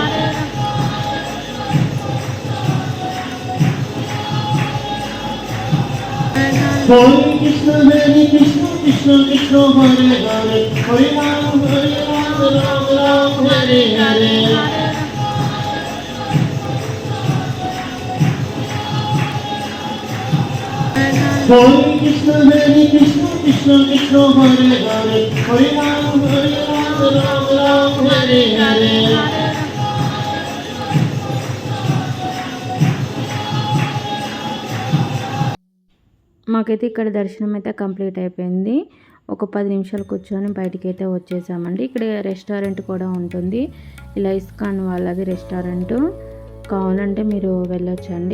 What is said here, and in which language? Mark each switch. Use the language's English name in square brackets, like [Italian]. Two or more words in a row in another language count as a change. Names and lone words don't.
[Sanskrit] Hare Krishna Krishna Krishna Hare Hare Hare Ram Ram Hare Hare Hare Krishna Krishna Krishna Hare Hare Hare Ram Ram Hare Hare [Telugu] మాకైతే ఇక్కడ దర్శనం అయితే కంప్లీట్ అయిపోయింది. ఒక 10 నిమిషాలు కూర్చొని బయటికి అయితే వచ్చేసామండి. ఇక్కడ రెస్టారెంట్ కూడా ఉంటుంది. ఇలా ఇస్కాన్ వాళ్ళది రెస్టారెంట్, కావాలంటే మీరు వెళ్ళొచ్చండి.